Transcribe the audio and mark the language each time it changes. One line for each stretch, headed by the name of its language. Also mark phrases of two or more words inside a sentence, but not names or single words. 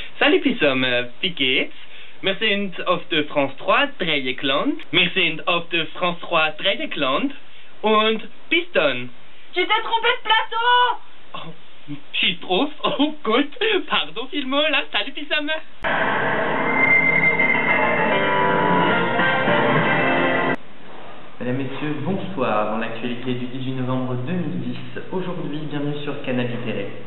German: Salut zusammen, wie geht's? Wir sind auf der France 3 Dreieckland. Wir sind auf der France 3 Dreieckland. Und bis dann.
French: Tu t'es trompé de plateau!
German: Oh, Schildprof, oh gut. Pardon vielmals, là, salut zusammen.
French: Mesdames, Messieurs, bonsoir. Dans l'actualité du 18 novembre 2010, aujourd'hui, bienvenue sur Canal Télé.